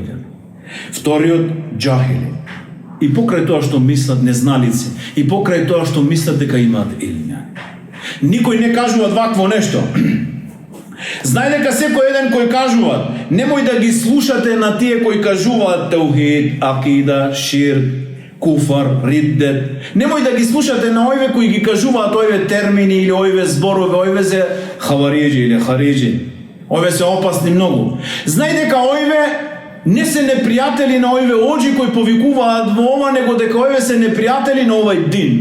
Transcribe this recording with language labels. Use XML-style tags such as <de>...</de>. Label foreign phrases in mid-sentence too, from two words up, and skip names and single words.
<mk>Вториот, џахили. И покрај тоа што мислат незналици, и покрај тоа што мислат дека имаат илм. Никој не кажува вакво нешто. Знај дека секој еден кој кажуваат, немој да ги слушате на тие кои кажуваат теухид, акида, ширк, куфар, риддет. Немој да ги слушате на овие кои ги кажуваат овие термини или овие зборови, овие се хавариджи или хариджи. Овие се опасни многу. Знај дека овие не се непријатели на овие оџи кои повикуваат во ова, него дека овие се непријатели на овај дин.</mk>